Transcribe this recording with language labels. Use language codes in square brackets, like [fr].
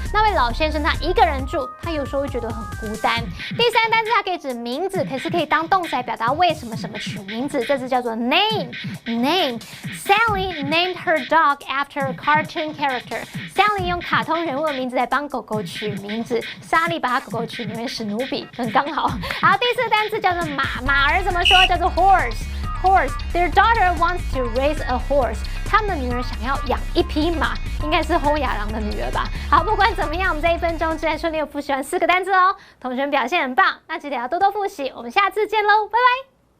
[zh] 那位老先生他一个人住，他有时候会觉得很孤单。第三单字它可以指名字，可是可以当动词来表达为什么什么取名字，这字叫做 name。 [en] Sally named her dog after a cartoon character. [zh] Sally 用卡通人物的名字来帮狗狗取名字，莎莉把她狗狗取名为史努比，很刚好。好，第4单词叫做马，马儿怎么说？叫做 horse。 [en] Their daughter wants to raise a horse. [zh] 他们的女儿想要养一匹马，应该是侯亚郎的女儿吧。好，不管怎么样，我们这1分钟之内顺利有复习完4个单词哦。同学们表现很棒，那记得要多多复习。我们下次见喽，拜拜。